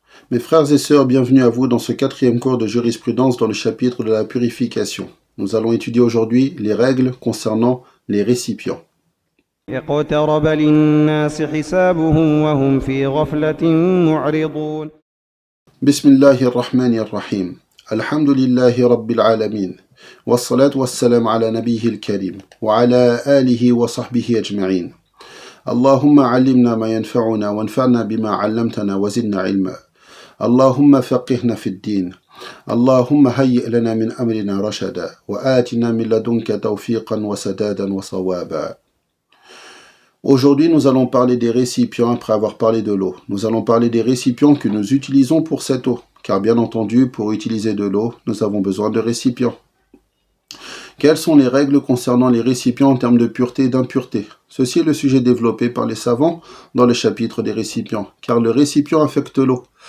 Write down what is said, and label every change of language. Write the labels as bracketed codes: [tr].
[fr] Mes frères et sœurs, bienvenue à vous dans ce 4e cours de jurisprudence dans le chapitre de la purification. Nous allons étudier aujourd'hui les règles concernant les récipients. [ar] اقترب للناس حسابهم وهم في غفلة معرضون. Bismillahir Rahmanir Rahim. Alhamdulillahi Rabbil Alamin. والصلاة والسلام على نبيه الكريم وعلى آله وصحبه أجمعين. اللهم علمنا ما ينفعنا وانفعنا بما علمتنا وزدنا علما. اللهم فقهنا في الدين. اللهم هيئ لنا من أمرنا رشدا وآتنا من لدنك توفيقا وسدادا وصوابا. [fr] Aujourd'hui, nous allons parler des récipients après avoir parlé de l'eau. Nous allons parler des récipients que nous utilisons pour cette eau. Car bien entendu, pour utiliser de l'eau, nous avons besoin de récipients. Quelles sont les règles concernant les récipients en termes de pureté et d'impureté? Ceci est le sujet développé par les savants dans le chapitre des récipients, car le récipient affecte l'eau.